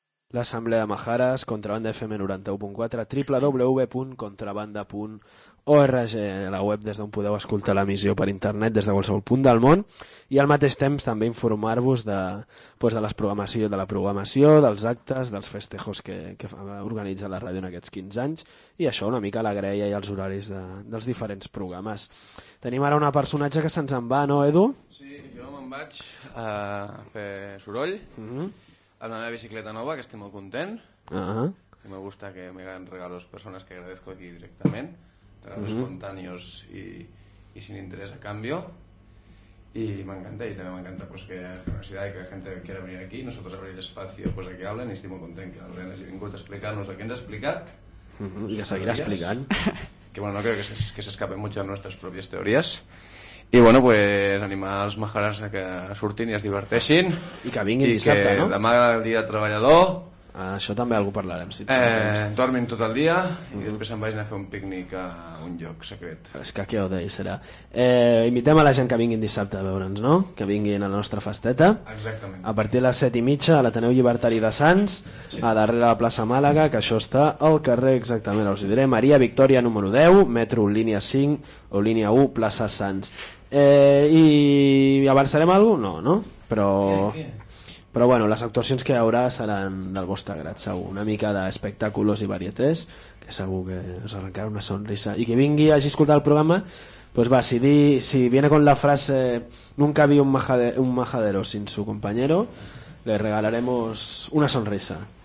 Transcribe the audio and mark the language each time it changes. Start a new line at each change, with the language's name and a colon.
Catalan: Asamblea Majares, Contrabanda FM 91.4, www.contrabanda.org, la web des d'on podeu escoltar l'emissió per internet des de qualsevol punt del món, i al mateix temps també informar-vos de la programació, dels actes, dels festejos que organitza la ràdio en aquests 15 anys, i això una mica la greia i els horaris dels diferents programes. Tenim ara una personatge que se'ns en va, no, Edu? Sí, jo me'n vaig a fer soroll. Mhm. Amb la meva bicicleta nova, que estic molt content. Uh-huh.
Spanish: I me gusta que me hagan regalos persones que agradezco aquí directament. Regalos espontàneos i sin interés a cambio.
Catalan: Y m'encanta, y també m'encanta pues, que la universitat i que la gent quiera venir aquí.
Spanish: Nosotros abrir
Catalan: l'espai pues,
Spanish: a que hablen
Catalan: i estic molt content que l'Oriana hagi vingut a explicar-nos el que ens ha explicat. I que seguirà explicant.
Spanish: Que bueno, no creo que s'escape mucho a nuestras propias teorías.
Catalan: I bueno, pues animar els majares a que surtin i es diverteixin. I que vinguin dissabte, no? I que demà el dia treballador... Això també algú parlarem, si tens temps. Dormin tot el dia i després em vaig anar a fer un pícnic a un lloc secret. És que què ho deia, serà. Invitem a la gent que vinguin dissabte a veure'ns, no? Que vinguin a la nostra festeta. Exactament. A partir de les 7:30 a l'Ateneu Llibertari de Sants, sí. A darrere la plaça Màlaga, que això està al carrer exactament, us ho diré, Maria Victòria número 10, metro línia 5 o línia 1, plaça Sants. I avançarem alguna cosa? No? Però... Però bueno, les actuacions que hi haurà seran del vostre grat, segur. Una mica d'espectàculos i varietés, que segur que us arrencarà una sonrisa. I que vingui, hagi escoltat el programa,
Spanish: pues va, si viene con la frase "Nunca vi un majadero sin su compañero", le regalaremos una sonrisa.